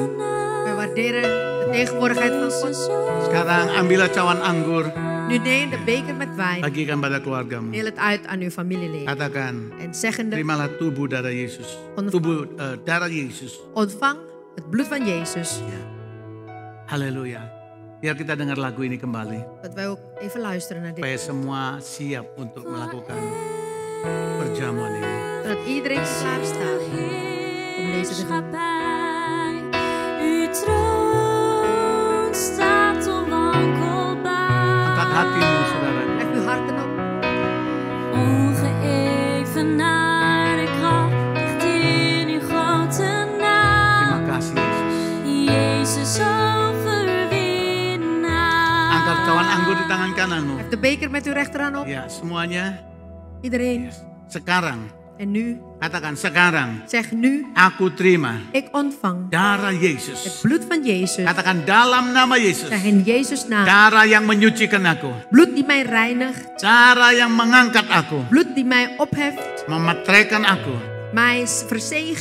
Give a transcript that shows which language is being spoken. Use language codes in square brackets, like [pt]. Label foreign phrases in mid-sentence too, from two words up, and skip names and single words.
[nl] We waarderen de tegenwoordigheid van God. [id] Sekarang ambillah cawan anggur. [nl] Nu neem de beker met wijn. [id] Bagikan pada keluargamu. [nl] Deel het uit aan uw familieleden. [id] Katakan, [nl] En zeggende, [id] terimalah tubuh darah Yesus. Tubuh darah Yesus. [nl] ontvang het bloed van Jezus. [id] Ya. Haleluya. Biar kita dengar lagu ini kembali. [nl] Dat wij ook even luisteren naar dit. [id] Supaya semua siap untuk melakukan perjamuan ini. [nl] Zodat iedereen klaar staat. deze te doen. heerschappij. Uw troon staat onwankelbaar. [id] Angkat hatimu, saudara. [nl] Leg uw harten op. Ongeëvenaarde kracht ligt in uw grote naam. [id] Terima kasih Yesus. [nl] Jezus overwinnaar. [id] Angkat cawan anggur di tangan kananmu. [nl] Leg de beker met uw rechterhand op. [id] Ya, semuanya. [nl] Iedereen. [id] Sekarang, [nl] En nu, [id] katakan sekarang, [nl] zeg nu, [id] aku terima [nl] ik ontvang [id] darah [nl] het [id] Yesus. [nl] bloed van Jezus. [id] Katakan dalam nama Yesus. [nl] Zeg in Jezus' naam. [id] Darah yang menyucikan aku. [nl] Bloed die mij reinigt. [id] Darah yang mengangkat aku. [nl] Bloed die mij opheft. [id] Memetraikan aku [nl] Mij verzegelt